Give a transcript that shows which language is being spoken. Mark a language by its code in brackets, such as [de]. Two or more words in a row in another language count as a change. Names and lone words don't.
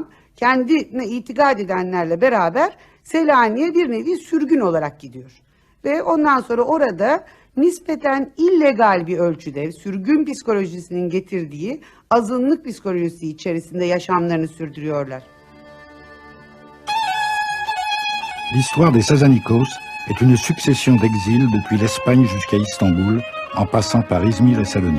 [tr] Kendine itikad edenlerle beraber Selanik'e bir nevi sürgün olarak gidiyor. Ve ondan sonra orada nispeten illegal bir ölçüde sürgün psikolojisinin getirdiği azınlık psikolojisi içerisinde yaşamlarını sürdürüyorlar. [fr] L'histoire des Sazanikos est une succession d'exils depuis l'Espagne jusqu'à Istanbul, en passant par Izmir et Salonique.